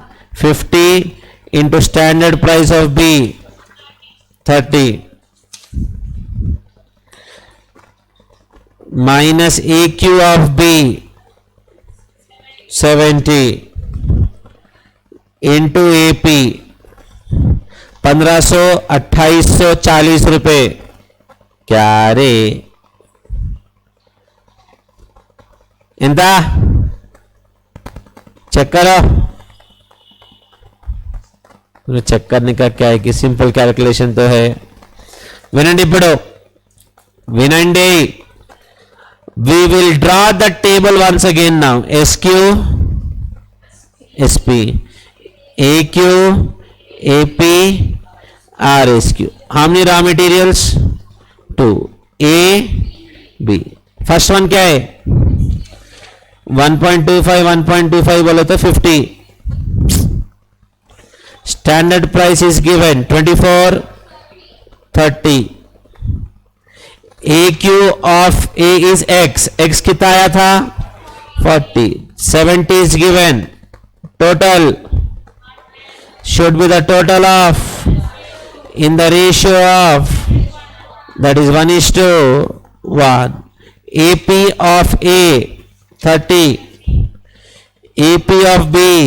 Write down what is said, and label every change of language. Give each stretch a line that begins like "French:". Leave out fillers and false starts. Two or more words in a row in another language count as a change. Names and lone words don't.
English: 50 into standard price of B, 30, minus AQ of B, 70, into AP, 2840 रुपए.
Hindi: क्या रे ఎంత చెక్ करो. చెక్ करने का क्या है कि
English: simple calculation
Hindi: तो है.
Telugu: వినండి ఇప్పుడు వినండి.
English: We will draw the table once again now. SQ, SP, AQ, AP, RSQ. How many raw materials? 2. A, B. First one
Hindi: क्या है? 1.25 1.25 बोले तो 50. Standard price is given 24.30. AQ of A is X. X कितना आया था? 40. 70
English: is given. Total should be the total of in the ratio of, that is 1:1. AP of A 30. AP of B.